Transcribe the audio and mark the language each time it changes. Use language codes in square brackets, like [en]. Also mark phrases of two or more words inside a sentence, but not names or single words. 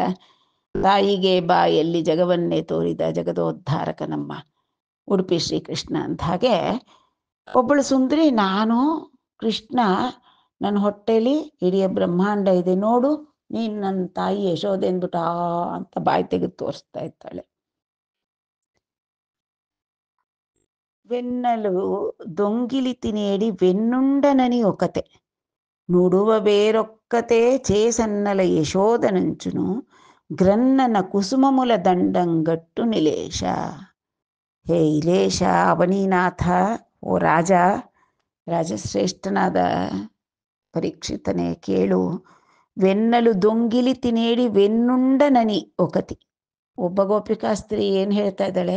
[kn] ತಾಯಿಗೆ ಬಾಯಲ್ಲಿ ಜಗವನ್ನೇ ತೋರಿದ ಜಗದೋದ್ಧಾರಕ ನಮ್ಮ ಉಡುಪಿ ಶ್ರೀಕೃಷ್ಣ ಅಂತ. ಹಾಗೆ ಒಬ್ಬಳು ಸುಂದರಿ, ನಾನು ಕೃಷ್ಣ, ನನ್ನ ಹೊಟ್ಟೆಯಲ್ಲಿ ಇಡೀ ಬ್ರಹ್ಮಾಂಡ ಇದೆ, ನೋಡು ನೀನು ನನ್ನ ತಾಯಿ ಯಶೋದೆ ಅಂದ್ಬಿಟ್ಟು ಅಂತ ಬಾಯಿ ತೆಗೆದು ತೋರಿಸ್ತಾ ಇದ್ದಾಳೆ. [te] వెన్నెలు దొంగిలి తినేడి వెన్నుండనని ఒకతే నుడువ వేరొక్కతే చేసన్నల యశోదనంచును గ్రన్నన కుసుమముల దండంగట్టు నిలేಶ. [kn] ಹೇ ಇಲೇಶ, ಅವನೀನಾಥ, ಓ ರಾಜಶ್ರೇಷ್ಠನಾದ ಪರೀಕ್ಷಿತನೇ ಕೇಳು. [te] వెన్నలు దొంగిలి తినేడి వెన్నుండ నని ఒకతి. [kn] ಒಬ್ಬ ಗೋಪಿಕಾಸ್ತ್ರೀ ಏನು ಹೇಳ್ತಾ ಇದ್ದಾಳೆ?